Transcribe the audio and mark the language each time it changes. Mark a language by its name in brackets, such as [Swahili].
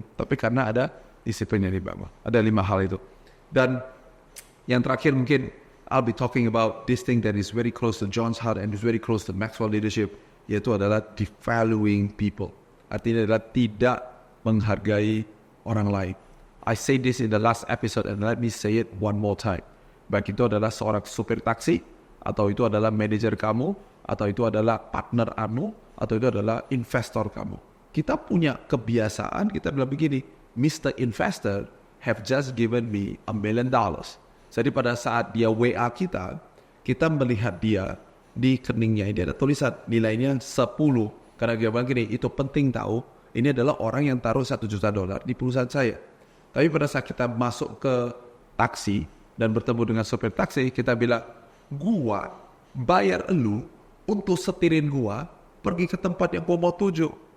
[Indonesian] Tapi karena ada disiplin yang dibangun. Ada 5 hal itu. Dan yang terakhir mungkin [English] I'll be talking about this thing that is very close to John's heart and is very close to Maxwell leadership, [Indonesian] yaitu adalah [English] devaluing people. [Indonesian] Artinya adalah tidak menghargai orang lain. [English] I say this in the last episode and let me say it one more time. [Indonesian] Baik itu adalah seorang supir taksi, atau itu adalah manajer kamu, atau itu adalah partner anu, atau itu adalah investor kamu. Kita punya kebiasaan, kita bilang begini, Mr. [English] Investor have just given me $1 million. [Indonesian] Jadi pada saat dia WA kita melihat dia di rekeningnya, dia ada tulisan nilainya 10. Karena dia bilang gini, itu penting tahu, ini adalah orang yang taruh $1 juta di perusahaan saya. Tapi pada saat kita masuk ke taksi dan bertemu dengan sopir taksi, kita bilang, gua bayar elu untuk setirin gua pergi ke tempat yang gua mau tuju.